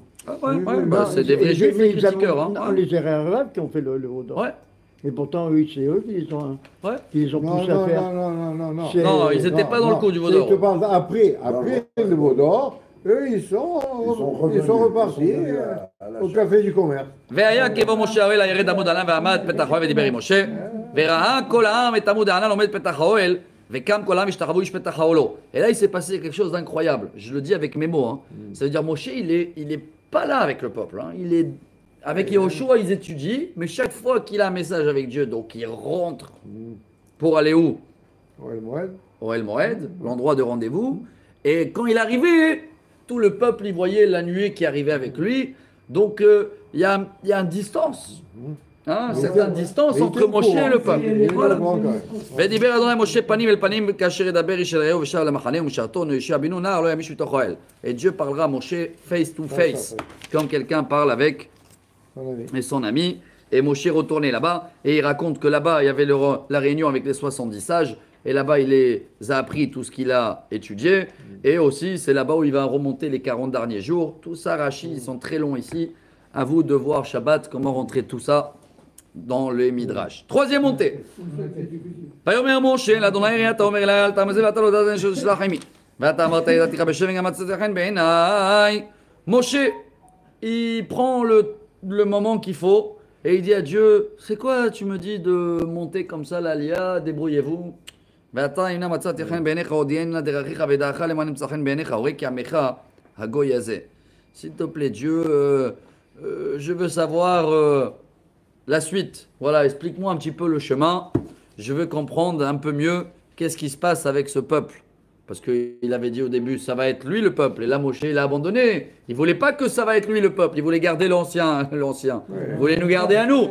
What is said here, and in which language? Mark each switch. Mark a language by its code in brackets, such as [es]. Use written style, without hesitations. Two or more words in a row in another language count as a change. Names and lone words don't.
[fr] C'est des vrais juifs, les critiqueurs. Non, les Arabes qui ont fait le Vaudor. Ouais. Et pourtant, oui, c'est eux qui les ont poussés à faire. Non, ils n'étaient pas dans le coup du Vaudor. Après le Vaudor, eux, ils sont repartis au café du commerce. [he] והיה כי בא משה האוהל הירד עמוד הענן ועמד פתח האוהל ודיבר עם משה, וראה כל העם את עמוד הענן עומד פתח האוהל, וכם כל העם השתחוו איש פתח האוהלו. [fr] Et là, il s'est passé quelque chose d'incroyable. Je le dis avec mes mots. Hein. Ça veut dire Moshe, il est pas là avec le peuple. Hein. Il est avec Yehoshua, ils étudient, mais chaque fois qu'il a un message avec Dieu, donc il rentre pour aller où? Au El Moed, l'endroit de rendez-vous. Et quand il arrivait, tout le peuple y voyait la nuée qui arrivait avec lui. Donc il y a une distance. Hein, certaine distance entre Moshe et le peuple. Voilà. [he] ודיבר אדוני משה פנים אל פנים כאשר ידבר איש אל רעהו ושב למחנה ומשרתו יהושע בנו נער לא ימיש מתוך האוהל. [fr] Et Dieu parlera à Moshe [en] face to face, [fr] comme quelqu'un parle avec son ami. Et Moshe retournait là-bas et il raconte que là-bas il y avait la réunion avec les 70 sages et là-bas il les a appris tout ce qu'il a étudié et aussi c'est là-bas où il va remonter les 40 derniers jours. Tout ça, Rashi, ils sont très longs ici. À vous de voir Shabbat comment rentrer tout ça dans les Midrash. Troisième montée. [he] ויאמר משה לאדוני אתה אומר אלי אל תעמזל ואתה לא תדע שתשלח עמי ואתה אמרת ידעתיך בשם וגם מצאתי חן בעיניי. [fr] Moshe, il prend le moment qu'il faut et il dit à Dieu, c'est quoi tu me dis de monter comme ça l'Alia, débrouillez-vous. [he] ואתה הנה מצאתי חן בעיניך הודיעני דרכיך ודעך למען ימצא חן בעיניך הורי כי עמך הגוי הזה. [fr] s'il te plaît, Dieu, je veux savoir la suite. Voilà, explique-moi un petit peu le chemin. Je veux comprendre un peu mieux qu'est-ce qui se passe avec ce peuple. Parce qu'il avait dit au début, ça va être lui le peuple. Et là, Moshe, il a abandonné. Il ne voulait pas que ça va être lui le peuple. Il voulait garder l'ancien. Il voulait nous garder à nous.